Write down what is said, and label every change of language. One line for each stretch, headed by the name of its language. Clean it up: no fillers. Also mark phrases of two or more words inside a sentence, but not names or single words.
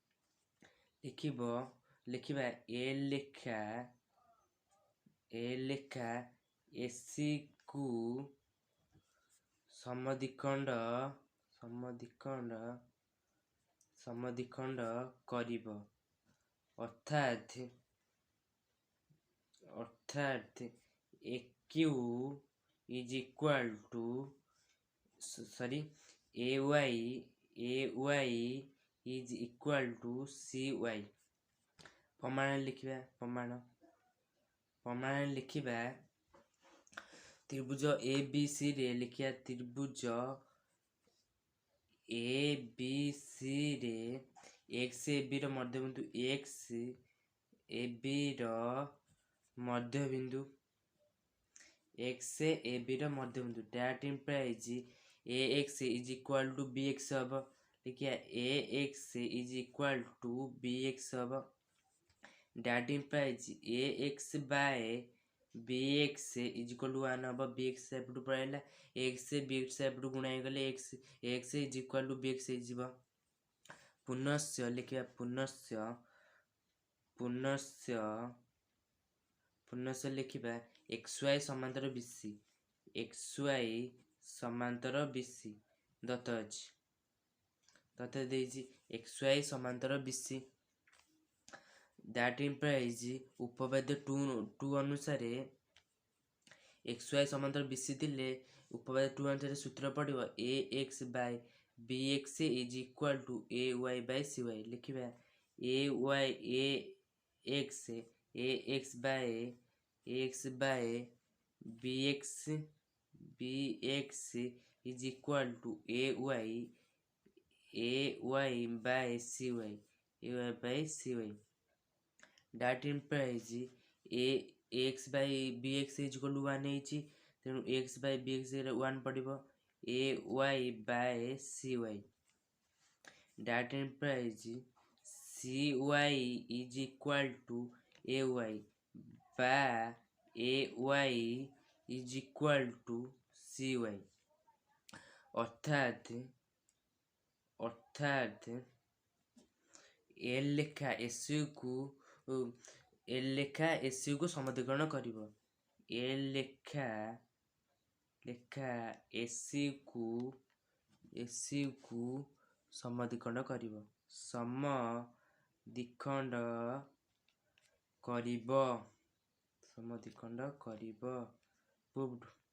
Odia: ଲେଖିବା l ଲେଖା ac କୁ ସମଦ୍ବିଖଣ୍ଡ କରିବ ଅର୍ଥାତ୍
English: AQ is equal to AY is equal to CY।
Odia: ପ୍ରମାଣ ଲେଖିବା ତ୍ରିଭୁଜ ABC ରେ ଲେଖିବା ତ୍ରିଭୁଜ ABC ରେ x AB ର ମଧ୍ୟବିନ୍ଦୁ
English: that implies AX is equal to BX
Odia: ହବ।
English: ଲେଖିବା AX is equal to BX ହବ। that implies AX by BX is equal to 1 ହବ।
Odia: BX ଏପଟୁ ପଳେଇଲା x BX ଏପଟୁ ଗୁଣା ହେଇଗଲେ x is equal to BX ହେଇଯିବ। ପୁନଶ୍ଚ ଲେଖିବା ପୁନଶ୍ଚ ଲେଖିବା xy ସମାନ୍ତର BC ଦତ୍ତ ଅଛି ଦତ୍ତ ଦେଇଛି xy ସମାନ୍ତର BC
English: that implies
Odia: ଉପପାଦ୍ୟ 2 ଅନୁସାରେ xy ସମାନ୍ତର BC ଥିଲେ ଉପପାଦ୍ୟ 2 ଅନୁସାରେ ସୂତ୍ର ପଡ଼ିବ
English: AX by BX is equal to AY by CY। ଲେଖିବା AX by BX is equal to AY by CY that implies AX by BX is equal to 1
Odia: ହେଇଛି ତେଣୁ
English: x by BX
Odia: ରେ 1 ପଡ଼ିବ
English: AY by CY that implies CY is equal to AY by AY is equal to CY
Odia: ଅର୍ଥାତ୍ L ଲେଖା AC କୁ ସମଦ୍ବିକରଣ କରିବ। L ଲେଖା AC କୁ ସମଦ୍ବିଖଣ୍ଡ କରିବ proved।